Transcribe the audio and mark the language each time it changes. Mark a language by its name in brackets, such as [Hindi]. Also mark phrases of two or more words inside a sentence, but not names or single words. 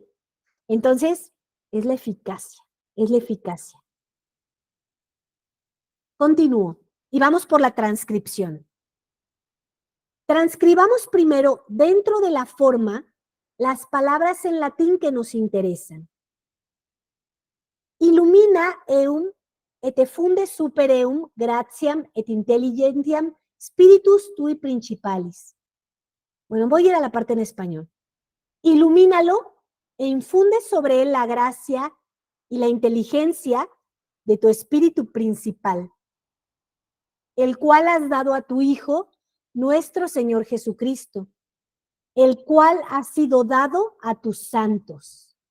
[Spanish] Entonces, es la eficacia, es la eficacia. Continúo y vamos por la transcripción. Transcribamos primero dentro de la forma las palabras en latín que nos interesan. [Latin] Illumina eum et effunde super eum gratiam et intelligentiam spiritus tui principalis. [Spanish] Bueno, voy a ir a la parte en español. Ilumínalo e infunde sobre él la gracia y la inteligencia de tu espíritu principal. el cual has dado a tu Hijo, nuestro Señor Jesucristo, el cual ha sido dado a tus santos.